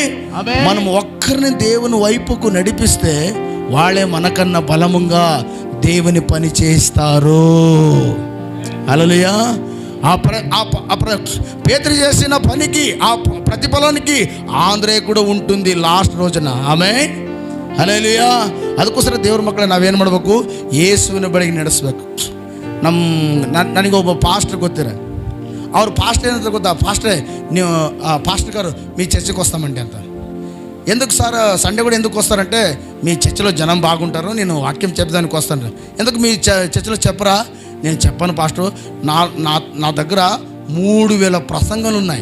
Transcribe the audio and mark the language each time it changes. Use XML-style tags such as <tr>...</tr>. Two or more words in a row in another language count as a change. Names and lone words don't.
<te>మనం ఒక్కరిని దేవుని వైపుకు నడిపిస్తే వాళ్ళే మనకన్నా బలముగా దేవుని పని చేస్తారు. హల్లెలూయా. పేతురు చేసిన పనికి, ఆ ప్రతిఫలానికి ఆంధ్రే కూడా ఉంటుంది</te> <en>last.</en> <kn>ಆಮೆನ್, ಹಲ್ಲೆಲೂಯಾ. ಅದಕ್ಕೋಸ್ಕರ ದೇವ್ರ ಮಕ್ಕಳೇ ನಾವೇನು ಮಾಡಬೇಕು? ಯೇಸುವಿನ ಬಳಿಗೆ ನಡೆಸಬೇಕು. ನನಗೊಬ್ಬ పాస్టర్ ಗೊತ್ತಿರ, ಅವ್ರು పాస్టర్ ಏನಂತ ಗೊತ್ತಾ?</kn> <te>పాస్టరే, ನೀವು పాస్టర్ గారు మీ చర్చికి వస్తామంటే అంత. ఎందుకు</te> <en>sir Sunday</en> <te>కూడా ఎందుకు వస్తారంటే, మీ చర్చిలో జనం బాగుంటారు, నేను వాక్యం చెప్పడానికి వస్తాను. ఎందుకు మీ చర్చిలో చెప్పరా? నేను చెప్పను పాస్టర్, నా దగ్గర 3000 ప్రసంగాలు ఉన్నాయి.</te>